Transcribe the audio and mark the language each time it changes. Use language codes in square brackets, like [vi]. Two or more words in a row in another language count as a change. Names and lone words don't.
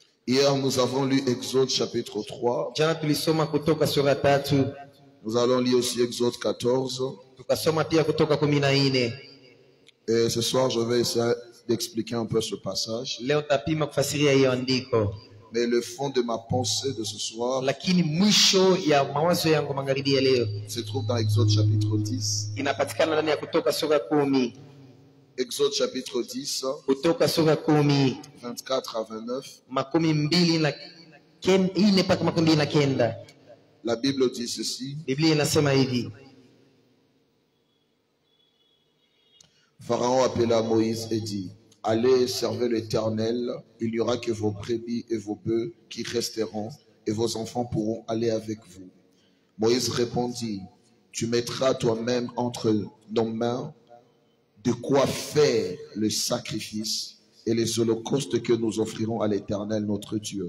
[fr] Hier, nous avons lu Exode chapitre 3. [sw] Jana tulisoma kutoka sura 3. [fr] Nous allons lire aussi Exode 14. [sw] Tukasoma pia kutoka 14. [fr] Et ce soir, je vais essayer d'expliquer un peu ce passage. [sw] Leo tapima kufasiria hiyo andiko. [fr] Mais le fond de ma pensée de ce soir [sw] Lakini mwisho ya mawazo yangu magharibi ya leo [fr] se trouve dans Exode chapitre 10. [sw] inapatikana ndani ya kutoka sura 10. [fr] Exode chapitre 10, [sw] Kutoka sura 10 [fr] 24 à 29. [sw] 24 mpaka 29. [fr] La Bible dit ceci. [sw] Biblia inasema hivi. [fr] Pharaon appela Moïse et dit: Allez, servez l'Éternel, il n'y aura que vos brebis et vos bœufs qui resteront, et vos enfants pourront aller avec vous. Moïse répondit: Tu mettras toi-même entre nos mains de quoi faire le sacrifice et les holocaustes que nous offrirons à l'Éternel notre Dieu.